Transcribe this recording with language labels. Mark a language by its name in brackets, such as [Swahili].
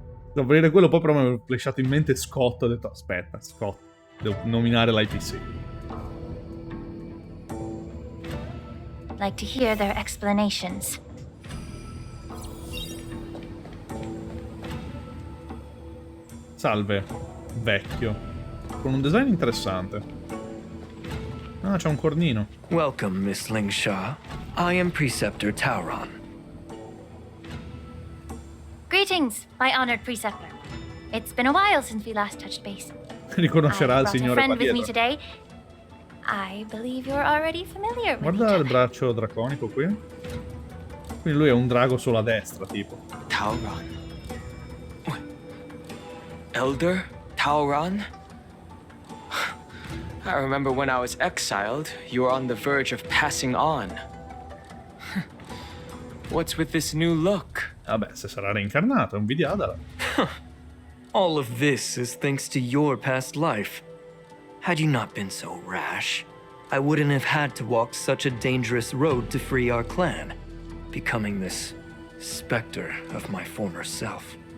[Italian] Stavo per dire quello, poi però mi è flashato in mente Scott, ho detto aspetta, Scott, devo nominare l'IPC. [English] Like to hear their explanations. [Italian] Salve, vecchio. Con un design interessante. Ah, c'è un cornino. [English] Welcome, Miss Lingsha. I am Preceptor Tauron. Greetings, my honored preceptor. It's been a while since we last touched base. [Italian] Riconoscerà il signore [English] friend with me [Italian] Padietro. [English] today. I believe you're already familiar with [Italian] Guarda il braccio draconico qui. Quindi lui è un drago solo a destra, tipo. [English] Tauron. Elder Tauron? I remember when I was exiled, you were on the verge of passing on. What's with this new look? [Italian] Vabbè, se sarà reincarnato, invidiatela. [English] All of this is thanks to your past life. Had you not been so rash, I wouldn't have had to walk such a dangerous road to free our clan, becoming this specter of my former self.